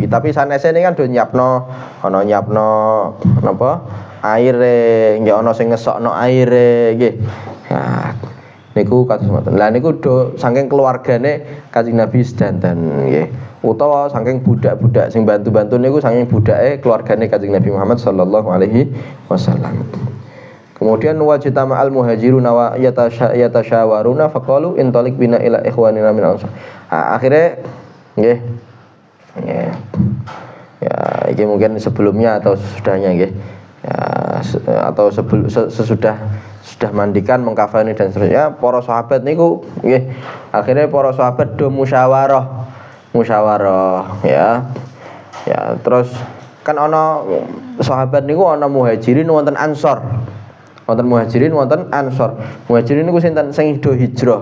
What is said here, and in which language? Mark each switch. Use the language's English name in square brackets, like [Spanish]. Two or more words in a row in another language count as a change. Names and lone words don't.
[Javanese] Tapi sanese ini kan do nyiapno napa aire, nggih ana sing ngesokno aire nggih. Nah, niku kados ngoten. Lah niku do saking keluargane Kanjeng Nabi sedanten nggih. Utawa saking budak-budak sing bantu-bantu niku saking budake keluargane Kanjeng Nabi Muhammad [Arabic] صلى الله عليه وسلم. Kemudian واجتمع المهاجرون يتشاورون فقالوا انطلق بنا إلى إخواننا من الأنصار. [Javanese] Akhirnya nggih. Ya. [Indonesian] Ya, ini mungkin sebelumnya atau sesudahnya nggih. Ya, atau sesudah mandikan mengkafani dan seterusnya para sahabat [Javanese] niku nggih. [Indonesian] Akhirnya para sahabat do musyawarah ya. [Javanese] Ya, terus kan ana sahabat niku ana muhajirin wonten ansor. Wonten muhajirin wonten ansor. Muhajirin niku sinten sing do hijrah.